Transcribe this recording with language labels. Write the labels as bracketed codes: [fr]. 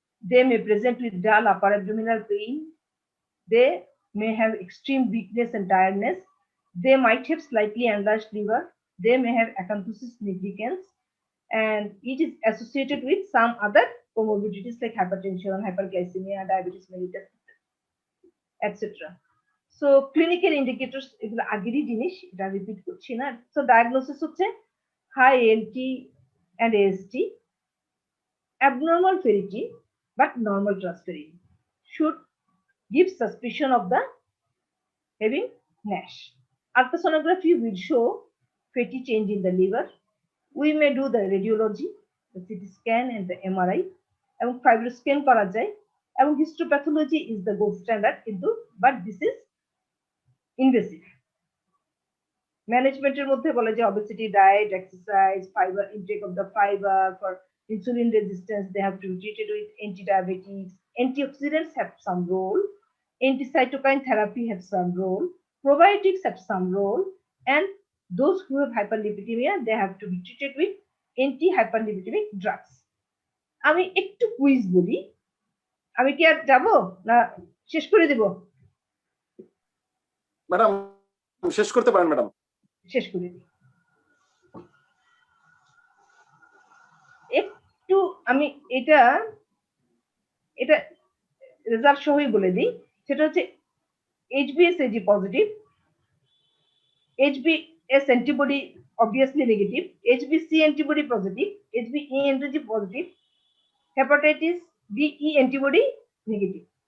[en] They may present with dull upper abdominal pain, they may have extreme weakness and tiredness, they might have slightly enlarged liver, they may have acanthosis nigricans, and it is associated with some other comorbidities like hypertension, hyperglycemia, diabetes mellitus, etc. [bn] So clinical indicators এগুলো আগেরই জিনিস, এটা repeat করছি না। [en] So diagnosis হচ্ছে high ALT and AST, abnormal ferritin but normal transferrin should give suspicion of the having NASH. Ultrasonography will show fatty change in the liver. We may do the radiology, the CT scan and the MRI, এবং fibroscan [bn] করা যায়, [en] এবং histopathology is the gold standard, কিন্তু but this is invasive. [bn] ম্যানেজমেন্টের মধ্যে বলে যে [en] obesity diet, exercise, fiber intake of the fiber for insulin resistance, they have to be treated with anti-diabetics. Antioxidants have some role, anti-cytokine therapy have some role, probiotics have some role, and those who have hyperlipidemia, they have to be treated with anti-hyperlipidemic drugs. [bn] আমি একটু quiz বলি, আমি কি আর যাবো না শেষ করে দেব? Madam শেষ করতে পারেন ম্যাডাম। শেষ করে দিই। একটু আমি এটা রেজাল্ট সহই বলে দিই, সেটা হচ্ছে HbS-Ag positive, HbS antibody obviously negative, HbC antibody positive, HbE antibody positive, hepatitis BE antibody negative.